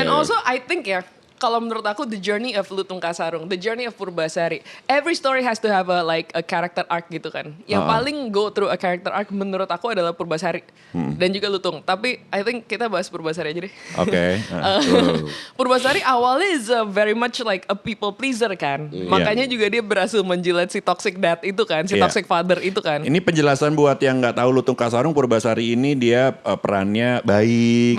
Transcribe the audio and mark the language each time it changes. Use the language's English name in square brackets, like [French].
[English] And also I think ya, [Indonesian] kalau menurut aku [English] the journey of Lutung Kasarung, the journey of Purbasari, every story has to have a character arc gitu kan. [Indonesian] Yang paling [English] go through a character arc [Indonesian] menurut aku adalah Purbasari dan juga Lutung. Tapi [English] I think [Indonesian] kita bahas Purbasari aja deh. Oke. [English] Purbasari awalnya is very much like a people pleaser kan. [Indonesian] Makanya juga dia berhasil menjilat si toxic dad itu kan, si Iya. toxic father itu kan. Ini penjelasan buat yang nggak tahu Lutung Kasarung, Purbasari ini dia perannya baik,